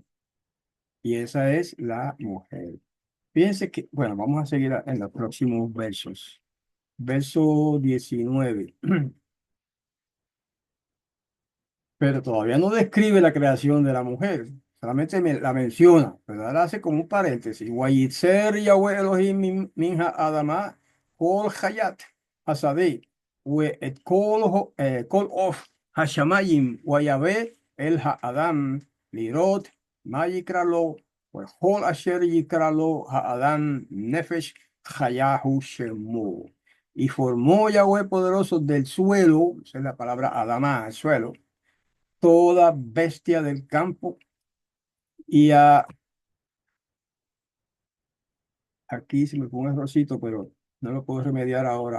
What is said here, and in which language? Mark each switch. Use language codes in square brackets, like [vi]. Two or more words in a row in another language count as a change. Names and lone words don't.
[es] Y esa es la mujer. Fíjense que, bueno, vamos a seguir en los próximos versos. Verso 19. Pero todavía no describe la creación de la mujer, solamente la menciona, pero ahora hace como un paréntesis. [he] ויצר יהוה אלהים מן האדמה כל חית השדה ואת כל עוף השמים ויבא אל האדם לראות מה יקרא לו וכל אשר יקרא לו האדם נפש חיה הוא שמו. [es] Y formó Yahweh poderoso del suelo, esa es la palabra Adama, el suelo, toda bestia del campo y aquí se me pone un errorcito, pero no lo puedo remediar ahora.